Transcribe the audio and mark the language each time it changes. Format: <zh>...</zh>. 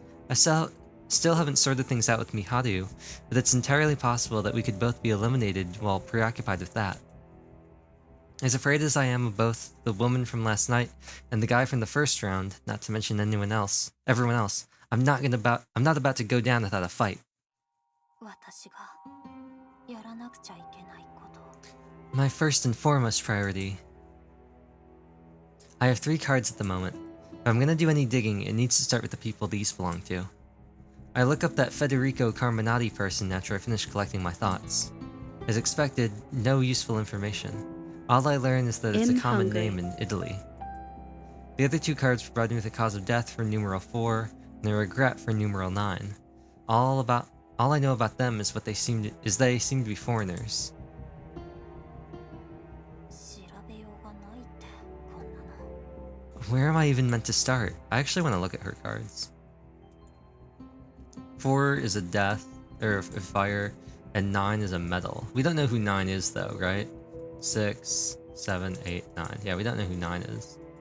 <en>I still haven't sorted things out with Miharu, but it's entirely possible that we could both be eliminated while preoccupied with that. As afraid as I am of both the woman from last night and the guy from the first round, not to mention everyone else, I'm not about to go down without a fight.</en> <ja>私がやらなくちゃいけないこと。</ja> <en>My first and foremost priority. I have 3 cards at the moment. If I'm gonna do any digging, it needs to start with the people these belong to. I look up that Federico Carminati person after I finish collecting my thoughts. As expected, no useful information. All I learn is that it's a common name in Italy. The other 2 cards provide me with a cause of death for numeral 4 and a regret for numeral 9. All I know about them is they seem to be foreigners.</en> <ja>調べようがないってこんなの。</ja> <en>Where am I even meant to start? I actually want to look at her cards. 4 is a death, or a fire, and 9 is a metal. We don't know who 9 is though, right? 6, 7, 8, 9. Yeah, we don't know who 9 is.</en>